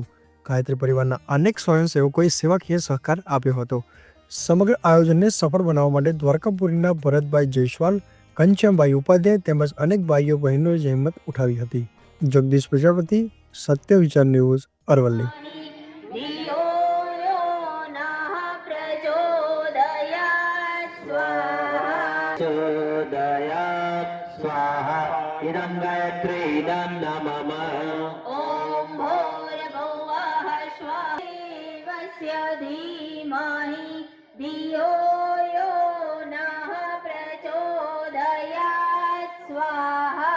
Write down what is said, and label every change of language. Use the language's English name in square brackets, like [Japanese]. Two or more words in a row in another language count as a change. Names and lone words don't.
[Gujarati] ગાયત્રી પરિવારના અનેક સ્વયંસેવકોએ સેવાકીય સહકાર આપ્યો હતો। સમગ્ર આયોજનને સફળ બનાવવા માટે દ્વારકાપુરીના ભરતભાઈ જયસ્વાલ, ઘનશ્યામભાઈ ઉપાધ્યાય તેમજ અનેક ભાઈઓ બહેનોએ જહેમત ઉઠાવી હતી। જગદીશ પ્રજાપતિ, સત્ય વિચાર ન્યૂઝ, અરવલ્લી। [Sanskrit] इदं गायत्री इदं नमः। ॐ भूर्भुवः स्वः देवस्य धीमहि धियो यो नः प्रचोदयात् स्वाहा।